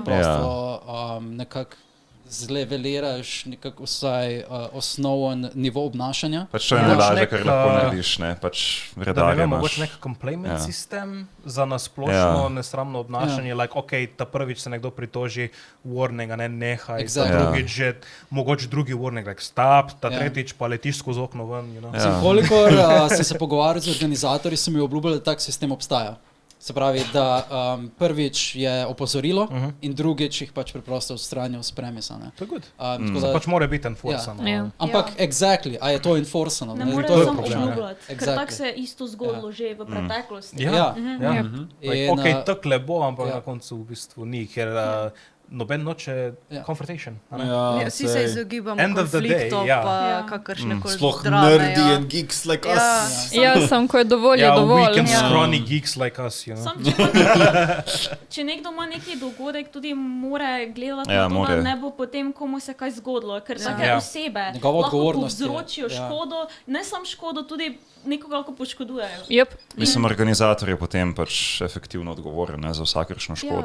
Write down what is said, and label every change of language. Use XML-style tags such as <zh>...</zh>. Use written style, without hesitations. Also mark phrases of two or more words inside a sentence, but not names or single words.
<sl>preprosto nekako zleveliraš nekako vsaj osnoven nivo obnašanja. Pač to je Ja. najlažje, kar Nek, lahko narediš, ne, pač Da ne redarje vem, imaš. mogoče nek complainment Ja. sistem za nasplošno Ja. nesramno obnašanje,</sl> <en>like, ok,</en> <sl>ta prvič se nekdo pritoži, warning, a ne nehaj, Exactly. ta drugič že, mogoče drugi warning,</sl> <en>like, stop,</en> <sl>ta Ja. tretjič pa letiš skozi okno ven,</sl> <en>you know.</en> <sl>Ja. Kolikor sem se pogovarjal z organizatorji, so mi obljubili, da tak sistem obstaja. Se pravi, da prvič je opozorilo in drugič jih pač preprosto odstranijo s premisa. Ne? To je good. Tako da, Pač mora biti enforceno. Ja. ampak exactly, a je to enforceno? Ne To more je samo problem. obljubljati, ker Exactly. tako se je isto zgodilo že v preteklosti. Ja, Ja. ja. Ja. Like, In, ok, takle bo, ampak ja. na koncu v bistvu ni, ker noben noče Ja. confrontation. a ne? Ja, vsi se izogibamo</sl> <en>End of the day,</en> <sl>konfliktov, ja. pa Ja. kakršne koli Sploh drame. nerdi Ja.</sl> <en>and geeks like</en> <sl>Ja.</sl> <en>us.</en> <sl>Ja, sam ko je dovolj, je Ja, dovolj. weekend Ja.</sl> <en>scrawny geeks like us, you know.</en> <sl>Sam, če, pa če nekdo ima neki dogodek, tudi mora gledati Ja, na to, more. da ne bo potem komu se kaj zgodilo, ker take Ja. osebe Njegova lahko odgovornost je, povzročijo ja. škodo, ne samo škodo, tudi nekoga lahko poškodujejo. Yep. Mislim, organizator je potem pač efektivno odgovoren, ne, za vsakršno škodo.</sl>